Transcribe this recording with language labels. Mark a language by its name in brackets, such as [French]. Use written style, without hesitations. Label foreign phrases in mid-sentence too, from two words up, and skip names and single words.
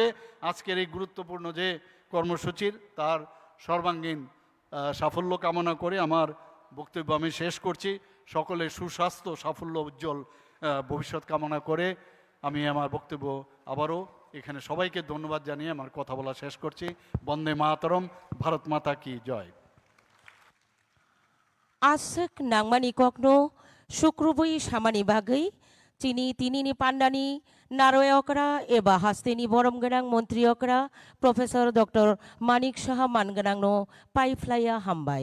[Bangla] আজকের এই গুরুত্বপূর্ণ যে কর্মসূচির তার সর্বাঙ্গীন সাফল্য কামনা করে আমার বক্তব্য আমি শেষ করছি। সকলের সুস্বাস্থ্য, সাফল্য, উজ্জ্বল ভবিষ্যৎ কামনা করে আমি আমার বক্তব্য আবারও এখানে সবাইকে ধন্যবাদ জানিয়ে আমার কথা বলা শেষ করছি। বন্দে মাতরম, [Hindi] भारत माता की जय। [Kok Borok] Asek nangmani kokno sukrubui samani bagai cini tinini pandani naroyokra eba hasteni borom genang montriokra Profesor Dr. Manik Saha mangenang no paiflaya hambai.